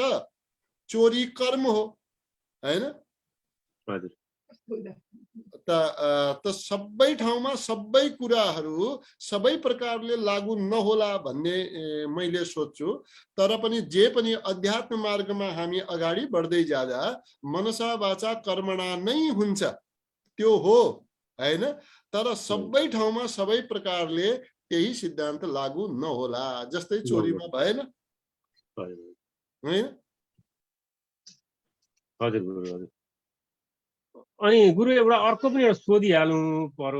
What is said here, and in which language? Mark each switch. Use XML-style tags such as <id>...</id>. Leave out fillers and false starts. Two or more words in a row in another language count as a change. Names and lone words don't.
<ne>चोरी कर्म हो, हैन? हजुर। त सबै ठाउँमा सबै कुराहरू सबै प्रकारले लागु नहोला भन्ने मैले सोच्छु। तर पनि जे पनि अध्यात्म मार्गमा हामी अगाडि बढ्दै जाँदा</ne> <sa>मनसा वाचा कर्मणा</sa> <ne>नै हुन्छ, त्यो हो, हैन? तर सबै ठाउँमा सबै प्रकारले त्यही सिद्धान्त लागु नहोला। जस्तै चोरीमा भएन, हैन? हजुर गुरु। हजुर। अनि गुरु एउटा अर्को पनि एउटा सोधिहाल्नु पर्यो।</ne>